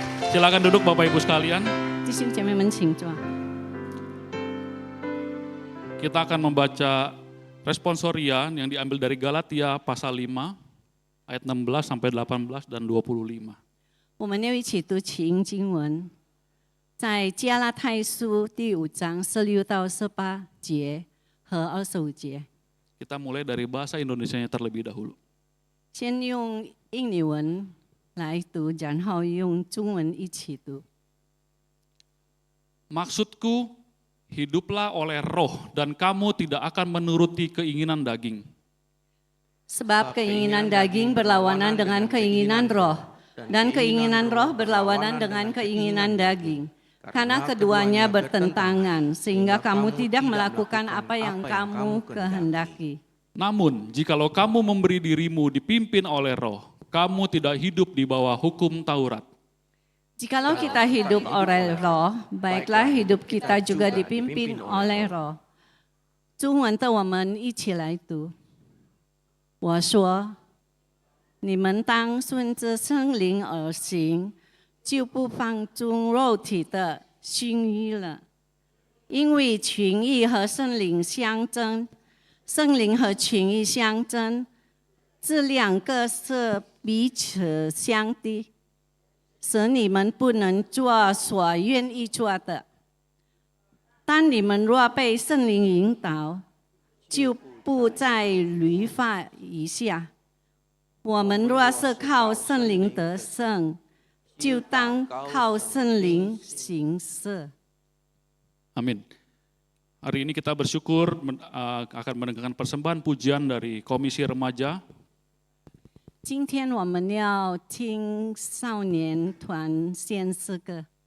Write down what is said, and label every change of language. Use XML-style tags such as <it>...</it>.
<id>Silakan duduk Bapak Ibu sekalian.</id> <zh>弟兄姐妹们，请坐。</zh> <id>Kita akan membaca responsorian yang diambil dari Galatia pasal 5 ayat 16 sampai 18 dan 25.</id> <zh>我们要一起读起因经文，在加拉太书第5章16到18节和25节。</zh> <id>Kita mulai dari bahasa Indonesianya terlebih dahulu.</id> <zh>先用印尼文来读，然后用中文一起读。</zh> <id>Maksudku, hiduplah oleh roh dan kamu tidak akan menuruti keinginan daging. Sebab keinginan daging berlawanan dengan keinginan roh, dan keinginan roh berlawanan dengan keinginan daging. Karena keduanya bertentangan, sehingga kamu tidak melakukan apa yang kamu kehendaki. Namun, jikalau kamu memberi dirimu dipimpin oleh roh, kamu tidak hidup di bawah hukum Taurat. Jikalau kita hidup oleh roh, baiklah hidup kita juga dipimpin oleh roh.</id> <zh>中文的我们一起来读。我说，你们当顺着圣灵而行，就不放纵肉体的心意了。因为情意和圣灵相争，圣灵和情意相争，这两个是彼此相敌。使你们不能做所愿意做的。当你们若被圣灵引导，就不在律法以下。我们若是靠圣灵得胜，就当靠圣灵行事。</zh> <id>Amin. Hari ini kita bersyukur akan mendengarkan persembahan pujian dari Komisi Remaja.</id> <zh>今天我们要听少年团献诗歌，</zh>